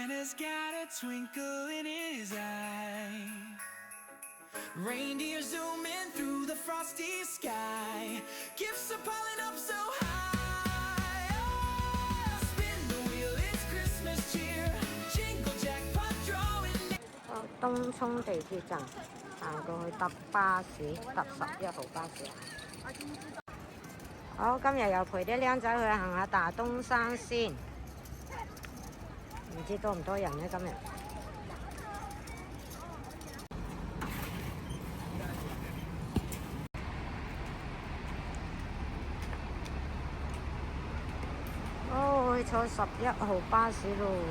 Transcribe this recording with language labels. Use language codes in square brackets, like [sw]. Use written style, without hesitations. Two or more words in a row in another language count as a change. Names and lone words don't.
[en] Santa's got a twinkle in his eye. Reindeer zooming through the frosty sky. Gifts are piling up so high. Oh, spin the wheel, it's Christmas cheer. Jingle jackpot drawing. [yue] 東涌地鐵站行過去搭巴士，搭11號巴士。好，今日又陪啲僆仔去行下大東山先，唔知多唔多人呢？今日。哦，去坐11號巴士咯。